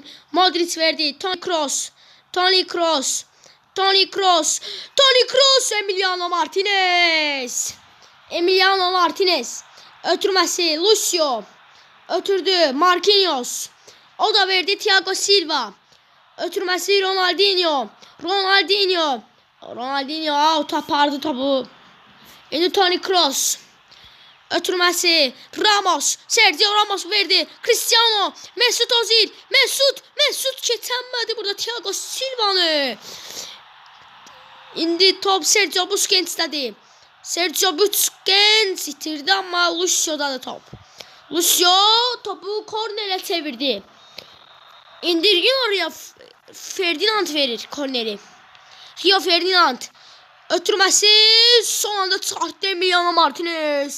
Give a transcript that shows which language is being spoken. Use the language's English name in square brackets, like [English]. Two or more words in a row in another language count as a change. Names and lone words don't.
[Azerbaijani] Modric verdi, Toni Kroos, Emiliano Martinez, ötürməsi Lucio, ötürdü Marquinhos, o da verdi Thiago Silva, ötürməsi Ronaldinho tapardı topu. İndi Toni Kroos, ötürməsi Sergio Ramos verdi, Cristiano, Mesut Özil, Mesut keçənmədi burada Thiago Silva'nı. İndi top Sergio Busquets'dədir. Sergio Busquets itirdi, amma Lucio'dadır top. Lucio topu kornerə çevirdi. İndi oraya Ferdinand verir korneri. Rio Ferdinand ötürməsi son anda çıxartdı Emiliano Martinez.